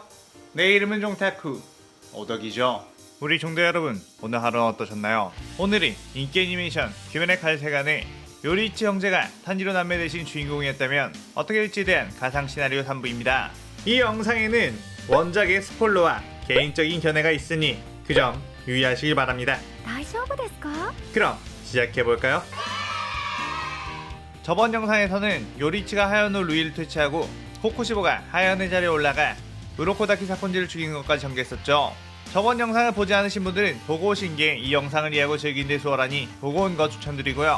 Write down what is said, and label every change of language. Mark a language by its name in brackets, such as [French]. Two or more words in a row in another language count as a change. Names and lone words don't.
[Korean] 내 이름은 종타쿠 오덕이죠. 우리 종대 여러분, 오늘 하루는 어떠셨나요? 오늘이 인기 애니메이션 귀면의 칼세간의 요리이치 형제가 탄지로 남매 대신 주인공이었다면 어떻게 될지에 대한 가상 시나리오 3부입니다. 이 영상에는 원작의 스포일러와 개인적인 견해가 있으니 그 점 유의하시길 바랍니다. [Japanese] 大丈夫ですか? [Korean] 그럼 시작해볼까요? 저번 영상에서는 요리이치가 하연우 루이를 퇴치하고 코쿠시보가 하연의 자리에 올라가 우로코다키 사건지를 죽인 것까지 전개했었죠. 저번 영상을 보지 않으신 분들은 보고 오신 게 이 영상을 이해하고 즐긴 데 수월하니 보고 온 거 추천드리고요.